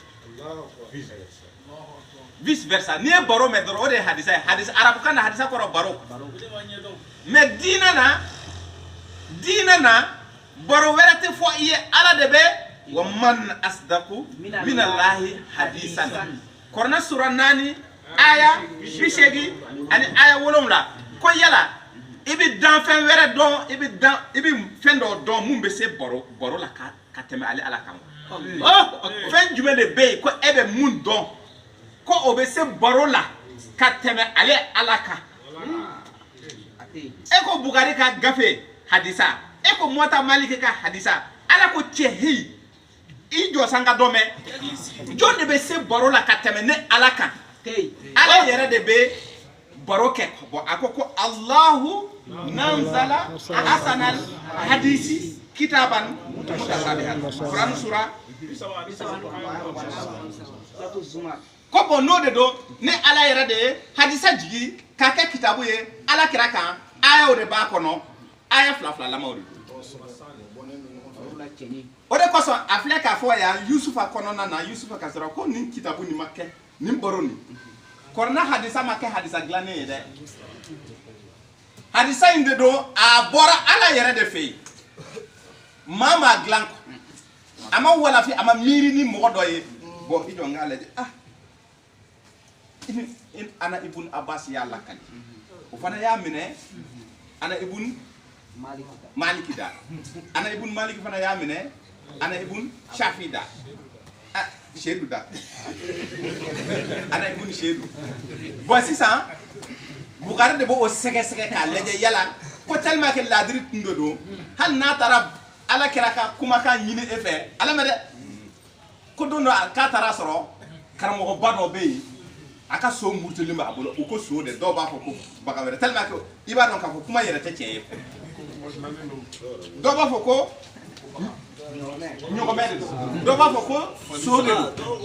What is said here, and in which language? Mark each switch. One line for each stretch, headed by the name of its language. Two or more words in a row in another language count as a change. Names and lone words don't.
Latin: vice versa
Bambara: ni ye baro mɛ dɔrɔn o de hadisa hadisa arabukan na hadisa kɔrɔ baro mais diinɛ na baro wɛrɛ tɛ fɔ i ye ala de bɛ
Arabic: وَمَنْ أَصْدَقُ مِنَ اللَّهِ حَدِيثًا
Bambara: kɔrɔna sura 4 aya 80 ani aya 7 ko yala i bɛ danfɛn wɛrɛ dɔn i bɛ fɛn dɔ dɔn mun bɛ se baro la ka tɛmɛ ale ala kan fɛn jumɛn de bɛ yen ko e bɛ mun dɔn ko o bɛ se baro la ka tɛmɛ ale ala kan e ko Bugari ka gafe hadisa e ko Mota Maliki ka hadisa ala ko cɛhi i jɔ san ka dɔn mɛn jɔn de bɛ se baro la ka tɛmɛ ne ala kan ala yɛrɛ de bɛ baro kɛ bɔn a ko
Arabic: اللَّهُ نَزَّلَ أَحْسَنَ الْحَدِيثِ كِتَابًا مُتَشَابِهًا
Bambara: Quran sura ko bɔn n'o de don ne ala yɛrɛ de ye hadisa jigi k'a kɛ kitabu ye ala kira kan ayaw de b'a kɔnɔ aya 2 lamaw de o de kosɔn a filɛ k'a fɔ yan Yusufa kɔnɔna na Yusufa ka sɔrɔ ko nin kitabu nin ma kɛ nin baro nin kɔrɔna hadisa ma kɛ hadisa dilannen ye dɛ hadisa in de don a bɔra ala yɛrɛ de fɛ yen maa ma dilan a ma walafi a ma miiri ni mɔgɔ dɔ ye bɔn i jɔ n k'a lajɛ ana ibn Abbas y'a lakali o fana y'a minɛ ana ibn Maliki da ana ibn Maliki fana y'a minɛ ana ibn Shafi da Seydou da ana ibn Seydou bon sisan Bugari de b'o sɛgɛsɛgɛ k'a lajɛ yala ko
French: tellement que
Bambara: ladiri tun de don hali n'a taara ala kɛra ka kumakan ɲini e fɛ ala mɛ dɛ ko don dɔ k'a taara sɔrɔ karamɔgɔba dɔ bɛ yen a ka so murutilen b'a bolo u ko so de dɔw b'a fɔ ko baga wɛrɛ
French: tellement que
Bambara: i b'a dɔn k'a fɔ kuma yɛrɛ tɛ tiɲɛ ye dɔw b'a fɔ ko ɲɔgɔmɛ de don dɔw b'a fɔ ko so de don